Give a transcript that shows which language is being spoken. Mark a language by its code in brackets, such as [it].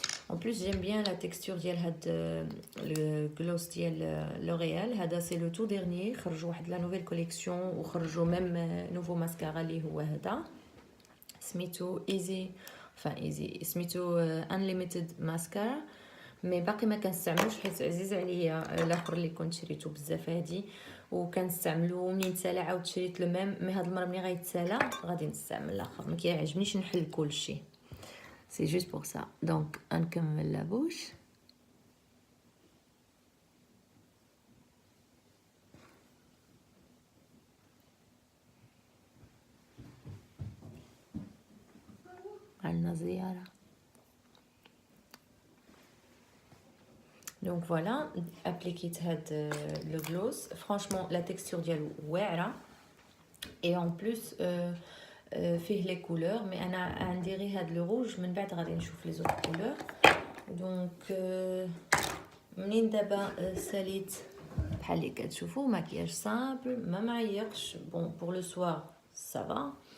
[fr] En plus j'aime bien la texture [ar] ديال هاد [fr] le gloss ديال لوريال. [ar] هذا سي لو تو ديرنيي، خرجوا واحد لا نوفيل كوليكسيون وخرجوا ميم نوفو ماسكارا اللي هو هذا سميتو ايزي ايزي سميتو انليميتد ماسكارا، مي باقي ما كنستعملوش حيت عزيز عليا الاخر اللي كنت شريته بزاف هادي وكنستعملو منين تسالى عاود شريت لو ميم، مي هاد المره ملي غيتسالى غادي نستعمل الاخر، ما كيعجبنيش نحل كلشي. [fr] C'est juste pour ça. Donc, [ar] نكمل [fr] la bouche. [ar] عندنا زيارة. [fr] Donc voilà, appliquez [ar] هاد [fr] le gloss. Franchement, la texture [ar] ديالو واعرة. [fr] Et en plus, [ar] فيه لي كولور، مي انا عندي غير هاد لو روج، من بعد غادي نشوف لي زوط كولور. دونك منين دابا ساليت بحال اللي كتشوفوا ماكياج سامبل ما معيقش، بون بور لو سوار سافا.